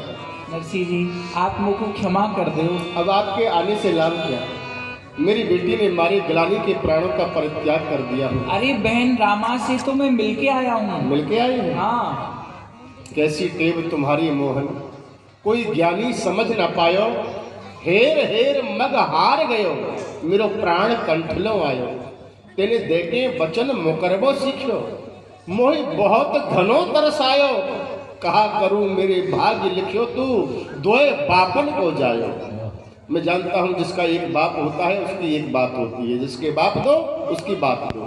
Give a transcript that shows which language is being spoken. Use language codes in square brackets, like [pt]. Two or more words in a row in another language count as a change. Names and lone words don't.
[hi] नरसिंह जी आप मुझको क्षमा कर दो। अब आपके आने से लाभ क्या? मेरी बेटी ने मारे ग्लानी के प्राणों का परित्याग कर दिया हो। अरे बहन रामा से तो मैं मिलके आया हूँ। मिलके आई है? हाँ। [bra] कैसी टेव तुम्हारी मोहन, कोई ज्ञानी समझ न पायो। हेर हेर मग हार गयो, मेरो प्राण कंठलो आयो। तेने देखे वचन मुकरबो सीखो, मोहि बहुत घनो तरसायो। कहा करूं मेरे भाग्य लिखियो, तू दोए बापन को जायो। [hi] मैं जानता हूं जिसका एक बाप होता है उसकी एक बात होती है, जिसके बाप दो उसकी बात दो।